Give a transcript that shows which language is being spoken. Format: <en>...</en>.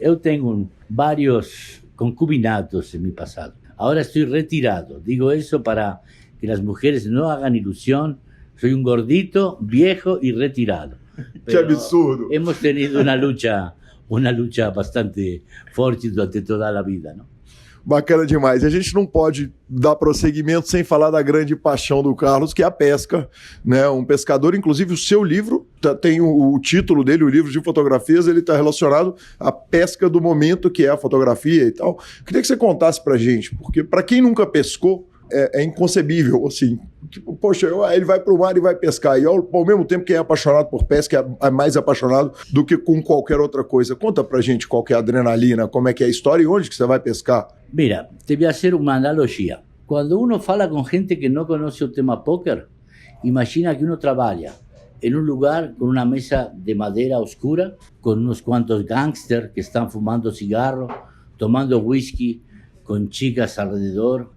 <es>Yo tengo varios concubinatos en mi pasado. Ahora estoy retirado. Digo eso para que las mujeres no hagan ilusión. Soy un gordito, viejo y retirado.</es> <pt>Que absurdo.</pt> <es>Hemos tenido una lucha bastante fuerte durante toda a vida, ¿no?</es> <pt>Bacana demais. A gente não pode dar prosseguimento sem falar da grande paixão do Carlos, que é a pesca, né? Um pescador, inclusive o seu livro, tem o título dele, o livro de fotografias, ele está relacionado à pesca do momento, que é a fotografia e tal. Queria que você contasse pra gente, porque para quem nunca pescou, é inconcebível, assim. Tipo, poxa, ele vai pro mar e vai pescar. E ao mesmo tempo, quem é apaixonado por pesca é mais apaixonado do que com qualquer outra coisa. Conta pra gente qual que é a adrenalina, como é que é a história e onde que você vai pescar.</pt> <es>Mira, te voy a hacer una analogía. Cuando uno fala con gente que no conoce el tema póker, imagina que uno trabaja en un lugar con una mesa de madera oscura, con unos cuantos gángsters que están fumando cigarros, tomando whisky, con chicas alrededor.</es>